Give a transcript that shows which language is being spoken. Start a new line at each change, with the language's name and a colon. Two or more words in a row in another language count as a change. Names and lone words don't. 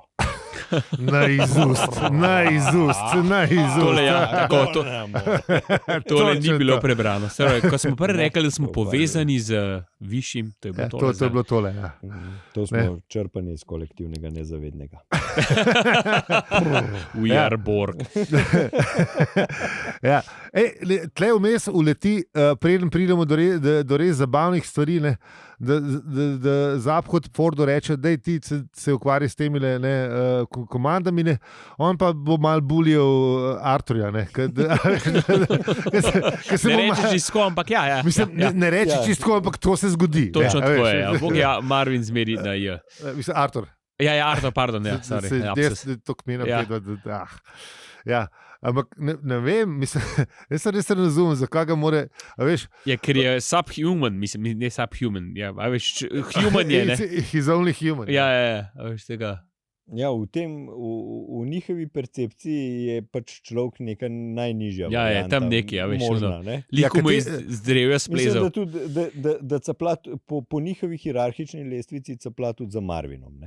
Slovenian: Na izust. Tole ni bilo prebrano. Ko smo prvi rekli, da smo povezani z višjim, to je bilo tole. To je bilo tole, ja. To smo črpani iz kolektivnega nezavednega.
English: We are Borg.
Slovenian: Ja. Tle vmes uleti, preden pridemo do res zabavnih stvari, ne, da Zaphod Fordu reče, da ti se ukvari s temi komandami, ne, on pa bo mal bulijal Arturja. Ne reči čisto, ampak ja. Mislim, ne reči čisto, ampak to se zgodi. Točno tako je. Bog je Marvin zmeri na J. Mislim, Artur. Ja, Artur, pardon. Ja, to kmena ja. Ampak ne vem, mislim, jaz se res ne razumem, zakaj ga more, veš. Ja, ker je subhuman, mislim, ne subhuman, ja, veš, human je, ne.
English: He's only human.
Slovenian: Ja, veš tega. Ja, v njihovi percepciji je pač človek neka najnižja. Ja, je tam neki, veš, možna, ne? Liko mu je zdrevja splezal. Mislim, da capla po njihovi hierarhični lestvici capla tudi za Marvinom, ne?